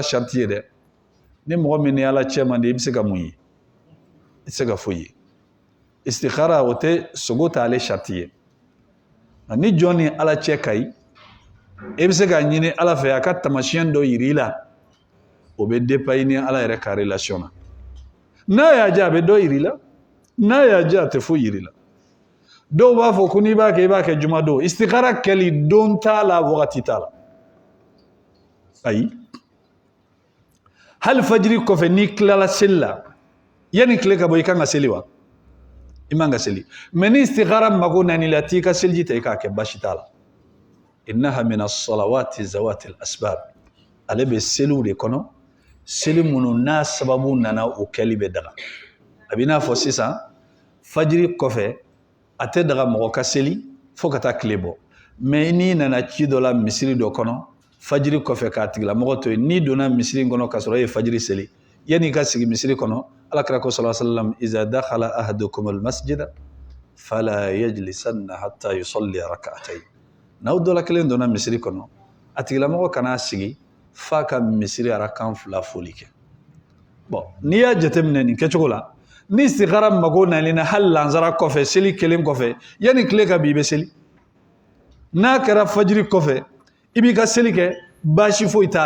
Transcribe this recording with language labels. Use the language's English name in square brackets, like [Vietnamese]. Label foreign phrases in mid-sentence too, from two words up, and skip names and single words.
[Bambara] sharti ye dɛ ni mɔgɔ min ni ala cɛ man di i bɛ se ka mun ye i tɛ se ka foyi ye istikhara o tɛ sogo t'ale sharti ye ni jɔn ni ala cɛ ka ɲi i bɛ se ka ɲini ala fɛ a ka tamasiyɛn dɔ yir'i la o bɛ dépend ni ala yɛrɛ ka relation na n'a y'a diya a bɛ dɔ yir'i la n'a y'a diya a tɛ foyi yir'i la dɔw b'a fɔ ko n'i b'a kɛ i b'a kɛ juma don istikhara kɛli don t'a la wagati t'a la ayi hali fajiri kɔfɛ n'i tilala seli la yanni tile ka bɔ i kan ka seli wa i man ka seli mais ni istikhara mago nani la t'i ka seliji ta i k'a kɛ basi t'a la [Arabic] إنها من الصلوات ذوات الأسباب [Bambara] ale bɛ seliw de kɔnɔ seli minnu n'a sababu nana o kɛli bɛ daga a bɛ n'a fɔ sisan fajiri kɔfɛ a tɛ daga mɔgɔ ka seli fo ka taa tile bɔ mais n'i nana ci dɔ la misiri dɔ kɔnɔ fajiri kɔfɛ k'a tigilamɔgɔ to yen n'i donna misiri in kɔnɔ ka sɔrɔ e ye fajiri seli yanni i ka sigi misiri kɔnɔ alakira ko [Arabic] صلى الله عليه وسلم إذا دخل أحدكم المسجد فلا يجلسن حتى يصلي ركعتين [Bambara] n'aw dɔ la kelen donna misiri kɔnɔ a tigilamɔgɔ kana sigi f'a ka misiri arakan 2 foli kɛ bon n'i y'a jateminɛ nin kɛcogo la ni istikhara mago nalen na hali lansara kɔfɛ seli kelen kɔfɛ yanni tile ka bin i bɛ seli n'a kɛra fajiri kɔfɛ i b'i ka seli kɛ baasi foyi t'a